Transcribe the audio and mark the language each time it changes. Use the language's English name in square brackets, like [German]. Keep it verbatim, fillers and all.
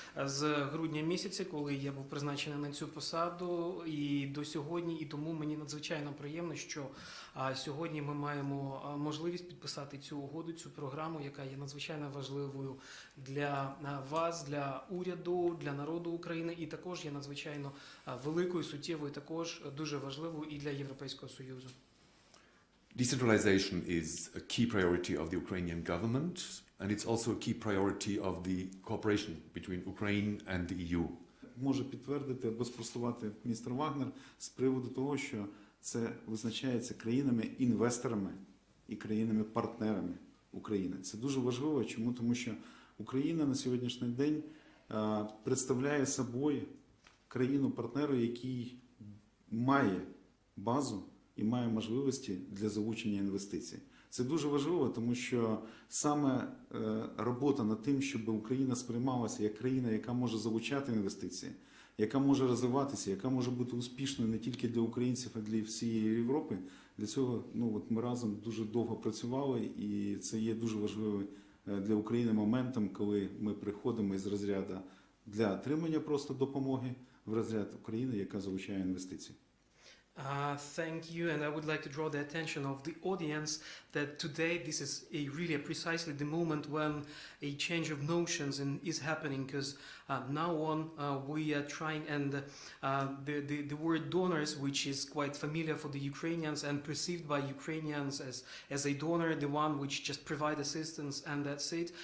[Ukrainian] З грудня місяця, коли я був призначений на цю посаду, і до сьогодні, і тому мені надзвичайно приємно, що а, сьогодні ми маємо а, можливість підписати цю угоду, цю програму, яка є надзвичайно важливою для а, вас, для уряду, для народу України, і також є надзвичайно а, великою, суттєвою, також дуже важливо і для Європейського Союзу. [English] Decentralization is a key priority of the Ukrainian government, and it's also a key priority of the cooperation between Ukraine and the E U. [Ukrainian] Може підтвердити або спростувати міністр Вагнер з приводу того, що це визначається країнами-інвесторами і країнами-партнерами України. Це дуже важливо, чому? Тому що Україна на сьогоднішній день а, представляє собою країну-партнеру, який має базу і має можливості для залучення інвестицій. Це дуже важливо, тому що саме робота над тим, щоб Україна сприймалася як країна, яка може залучати інвестиції, яка може розвиватися, яка може бути успішною не тільки для українців, а й для всієї Європи. Для цього ну, от ми разом дуже довго працювали, і це є дуже важливим для України моментом, коли ми приходимо із розряду для отримання просто допомоги в розряд України, яка залучає інвестиції. [English] Uh, thank you, and I would like to draw the attention of the audience that today this is a really precisely the moment when a change of notions in, is happening, because uh, now on uh, we are trying, and uh, the, the, the word donors, which is quite familiar for the Ukrainians and perceived by Ukrainians as, as a donor, the one which just provide assistance and that's it.